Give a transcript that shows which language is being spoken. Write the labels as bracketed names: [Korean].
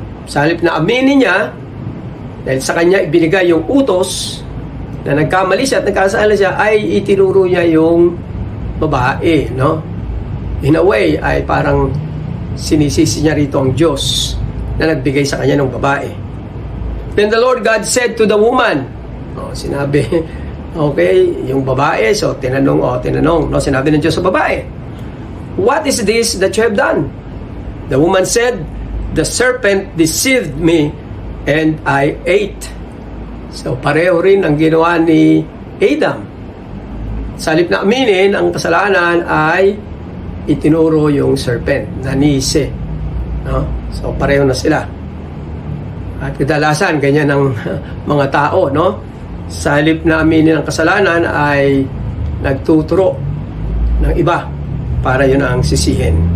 [Filipino] Sa halip na aminin niya, dahil sa kanya ibinigay yung utos na nagkamali siya at nagkasala siya, ay itinuro niya yung babae, no? In a way, ay parang sinisisi niya rito ang Diyos na nagbigay sa kanya ng babae. [English] Then the Lord God said to the woman, [Filipino] sinabi, okay, yung babae, so tinanong, no? Sinabi ng Diyos sa babae, [English] "What is this that you have done?" The woman said, "The serpent deceived me and I ate." [Filipino] So pareho rin ang ginawa ni Adam. Sa halip na aminin ang kasalanan ay itinuro yung serpent, nanisi, no? So pareho na sila. At kadalasan, ganyan ang mga tao, no? Sa halip na aminin ang kasalanan ay nagtuturo ng iba para yun ang sisihin.